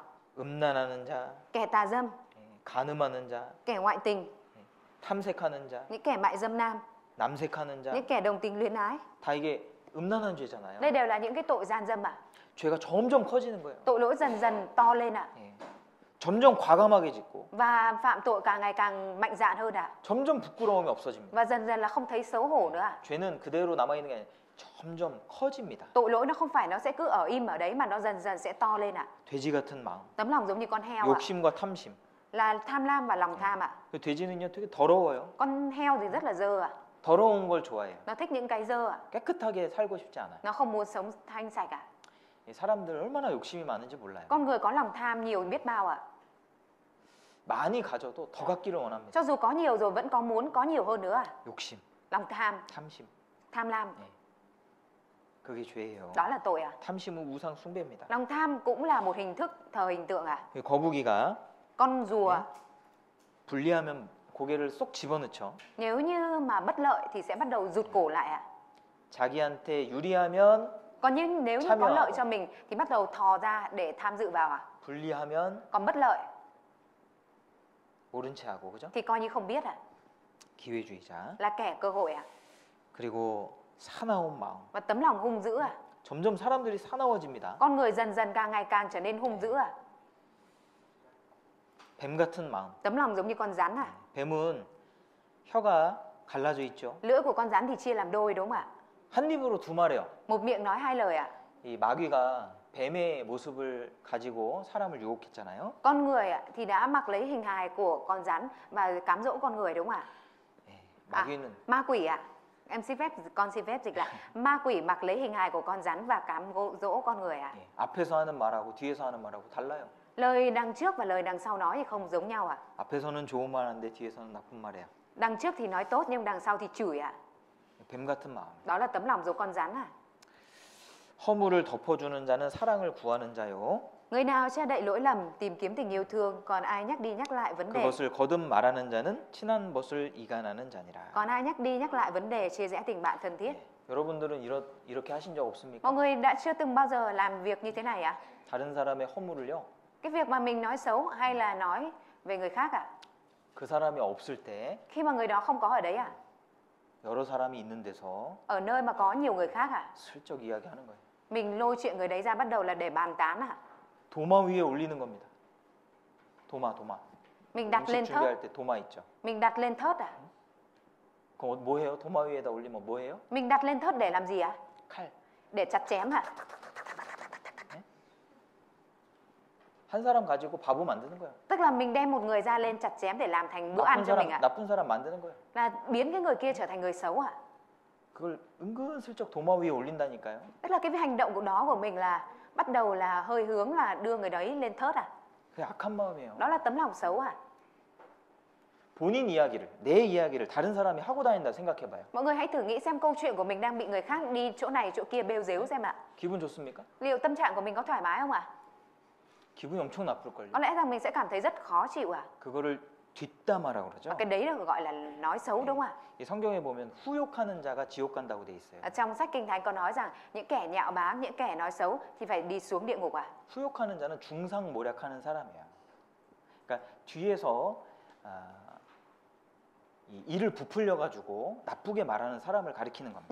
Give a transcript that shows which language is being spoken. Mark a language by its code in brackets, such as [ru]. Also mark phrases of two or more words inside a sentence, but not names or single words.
[ko] 음란하는 자, [vi] Kẻ tà dâm, [ko] 예, 간음하는 자, [vi] kẻ ngoại tình, [ko] 탐색하는 자, [vi] những kẻ mại dâm nam, [ko] 남색하는 자, [vi] những kẻ đồng tình luyến ái. [ko] 다 이게 음란한 죄잖아요. [vi] Đây đều là những cái tội gian dâm ạ. [ko] 죄가 점점 커지는 거예요. [vi] Tội lỗi dần dần to lên ạ. [ko] 예, 점점 과감하게 짓고 [vi] Và phạm tội càng ngày càng mạnh dạn hơn ạ. [ko] 점점 부끄러움이 없어집니다. [vi] Và dần dần là không thấy xấu hổ nữa ạ. [ko] 죄는 그대로 남아 있는 게 아니라 점점 커집니다. [vi] Tội lỗi nó không phải nó sẽ cứ ở im ở đấy mà nó dần dần sẽ to lên ạ. [ko] 돼지 같은 마음, [vi] Tấm lòng giống như con heo ạ. [ko] 욕심과 탐심. [vi] Là tham lam và lòng tham ạ. [ko] 그 돼지는요 되게 더러워요. [vi] Con heo thì rất là dơ ạ. [ko] 더러운 걸 좋아해요. [vi] Nó thích những cái dơ ạ. [ko] 깨끗하게 살고 싶지 않아요. [vi] Nó không muốn sống thanh sạch ạ. [ko] 이 사람들 얼마나 욕심이 많은지 몰라요. [vi] Con người có lòng tham nhiều biết bao ạ. [ko] 많이 가져도 더 갖기를 원합니다. [vi] Cho dù có nhiều rồi vẫn có muốn có nhiều hơn nữa ạ. [ko] 욕심, [vi] Lòng tham, [ko] 탐심. [vi] tham lam, [ko] 그게 죄예요. [vi] đó là tội ạ. [ko] 탐심은 우상 숭배입니다. [vi] Lòng tham cũng là một hình thức thờ hình tượng ạ. [ko] 그 거북이가 [vi] Con rùa [ko] 불리하면 고개를 쏙 집어넣죠. [vi] nếu như mà bất lợi thì sẽ bắt đầu rụt cổ lại ạ. [ko] 자기한테 유리하면 [vi] Còn nhưng nếu như có [ko] 참여하고. [vi] lợi cho mình thì bắt đầu thò ra để tham dự vào ạ. [ko] 불리하면 [vi] Còn bất lợi [ko] 모른 채 하고, 그죠? [vi] thì coi như không biết [ko] 기회주의자. [vi] là kẻ cơ hội [ko] 그리고 사나운 마음. [vi] và tấm lòng hung dữ [ko] 점점 사람들이 사나워집니다. [vi] Con người dần dần càng ngày càng trở nên hung dữ [ko] 뱀 같은 마음. [vi] Tấm lòng giống như con rắn [ko] 뱀은 혀가 갈라져 있죠. [vi] Lưỡi của con rắn thì chia làm đôi đúng không ạ? [ko] 한 입으로 두 마리요. [vi] Một miệng nói hai lời [ko] 이 마귀가 뱀의 모습을 가지고 사람을 유혹했잖아요. [vi] Con người thì đã mặc lấy hình hài của con rắn và cám dỗ con người đúng không ạ? [ko] 마귀는 [vi] Ma quỷ Em con xin phép dịch là ma quỷ mặc lấy hình hài của con rắn và cám dỗ con người [ko] 앞에서 하는 말하고 뒤에서 하는 말하고 달라요. [vi] Lời đằng trước và lời đằng sau nói thì không giống nhau [ko] 앞에서는 좋은 말 하는데 뒤에서는 나쁜 말이야. [vi] Đằng trước thì nói tốt nhưng đằng sau thì chửi [ko] 뱀 같은 마음. [vi] Đó là tấm lòng giống con rắn [ko] 허물을 덮어주는 자는 사랑을 구하는 자요. [vi] Người nào che đậy lỗi lầm tìm kiếm tình yêu thương, còn ai nhắc đi nhắc lại vấn đề [ko] 그것을 거듭 말하는 자는 친한 것을 이간하는 자니라. [vi] Còn ai nhắc đi nhắc lại vấn đề chia rẽ tình bạn thân thiết [ko] 여러분들은 이렇게 하신 적 없습니까? [vi] Mọi người đã chưa từng bao giờ làm việc như thế này [ko] 다른 사람의 허물을요. [vi] Cái việc mà mình nói xấu hay là nói về người khác [ko] 그 사람이 없을 때 [vi] Khi mà người đó không có ở đấy [ko] 여러 사람이 있는 데서 [vi] Ở nơi mà có nhiều người khác [ko] 슬쩍 이야기하는 거예요. [vi] Mình lôi chuyện người đấy ra bắt đầu là để bàn tán [ko] 도마 위에 올리는 겁니다. 도마. [vi] Mình đặt [ko] 음식 [vi] lên thớt [ko] 준비할 때 도마 있죠. [vi] Mình đặt lên thớt [ko] 그럼 뭐 해요? 도마 위에다 올리면 뭐 해요? [vi] Mình đặt lên thớt để làm gì [ko] 칼. [vi] Để chặt chém [ko] 한 사람 가지고 바보 만드는 거예요. [vi] Tức là mình đem một người ra lên chặt chém để làm thành bữa ăn cho mình [ko] 나쁜 사람 만드는 거예요. [vi] Là biến cái người kia trở thành người xấu [ko] 그걸 은근슬쩍 도마 위에 올린다니까요. [vi] Tức là cái hành động của đó của mình là bắt đầu là hơi hướng là đưa người đấy lên thớt [ko] 그게 악한 마음이에요. [vi] Đó là tấm lòng xấu [ko] 본인 이야기를, 내 이야기를 다른 사람이 하고 다닌다 생각해봐요. [vi] Mọi người hãy thử nghĩ xem câu chuyện của mình đang bị người khác đi chỗ này chỗ kia bêu dếu xem [ko] 기분 좋습니까? [vi] Liệu tâm trạng của mình có thoải mái không [ko] 기분이 엄청 나쁠걸요. [vi] Có lẽ rằng mình sẽ cảm thấy rất khó chịu [ko] 그거를 뒷담화라고 그러죠. [vi] Cái đấy được gọi là nói xấu đúng không [ko] 이 성경에 보면 후욕하는 자가 지옥 간다고 돼 있어요. [vi] Ở trong sách Kinh Thánh có nói rằng những kẻ nhạo báng, những kẻ nói xấu thì phải đi xuống địa ngục [ko] 후욕하는 자는 중상모략하는 사람이야. 그러니까 뒤에서 이 일을 부풀려 가지고 나쁘게 말하는 사람을 가리키는 겁니다.